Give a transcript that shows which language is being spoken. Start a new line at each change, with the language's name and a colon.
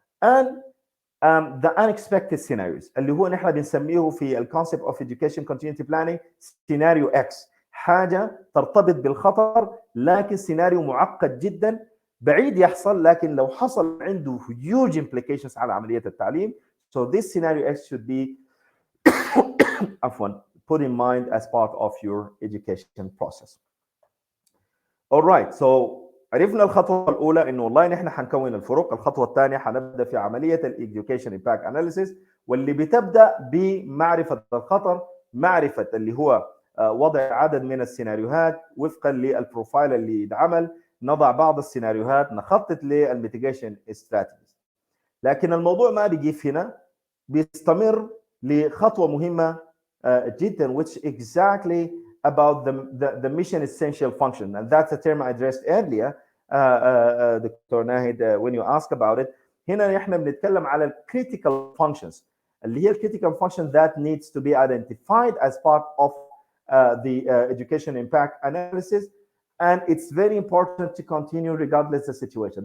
English: And the unexpected scenarios
Arabic: اللي هو نحن بنسميه في ال
English: concept of education continuity planning
Arabic: سيناريو X، حاجة ترتبط بالخطر لكن سيناريو معقد جدا بعيد يحصل، لكن لو حصل عنده
English: huge implications
Arabic: على عملية التعليم.
English: So this scenario X should be put in mind as part of your education process. All right, so
Arabic: عرفنا الخطوة الأولى إنه والله نحن حنكون الفرق. الخطوة الثانية حنبدأ في عملية الإديوكيشن إمباكت أناليسيس، واللي بتبدأ بمعرفة الخطر، معرفة اللي هو وضع عدد من السيناريوهات وفقا للبروفايل اللي يتعمل، نضع بعض السيناريوهات، نخطط للميتيجيشن استراتيجيز. لكن الموضوع ما بيجي هنا، بيستمر لخطوة مهمة جدا
English: which exactly about the mission essential function, and that's a term I addressed earlier, Dr. Nahid, when you ask about it.
Arabic: هنا احنا بنتكلم على
English: critical functions
Arabic: اللي هي
English: critical function that needs to be identified as part of the education impact analysis, and it's very important to continue regardless of the situation.